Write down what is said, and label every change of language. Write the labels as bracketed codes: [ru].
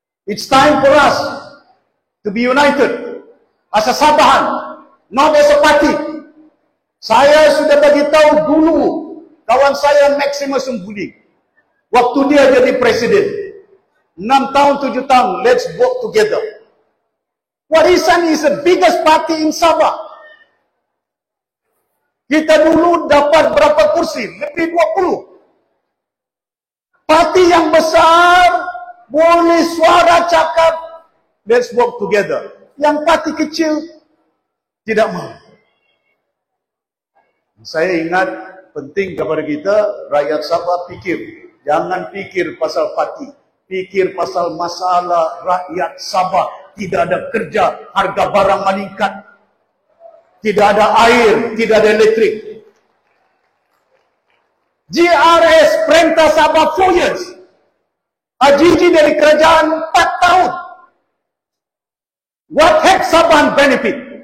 [en] It's time for us to be united as a Sabahan, not as a party. [ms] Saya sudah bagi tahu dulu kawan saya Maximus Mbuling, waktu dia jadi presiden, 6 tahun, 7 tahun, [en] let's work together. Warisan is the biggest party in Sabah. [ms] Kita dulu dapat berapa kursi? Lebih 20. Parti yang besar boleh suara cakap, [en] let's work together. [ms] Yang parti kecil tidak mau. Saya ingat penting kepada kita, rakyat Sabah fikir. Jangan fikir pasal parti. Fikir pasal masalah rakyat Sabah. Tidak ada kerja, harga barang meningkat. Tidak ada air, tidak ada elektrik. GRS perintah Sabah [en] 4 years. [ms] AGG dari kerajaan 4 tahun. [en] What have Sabah benefit?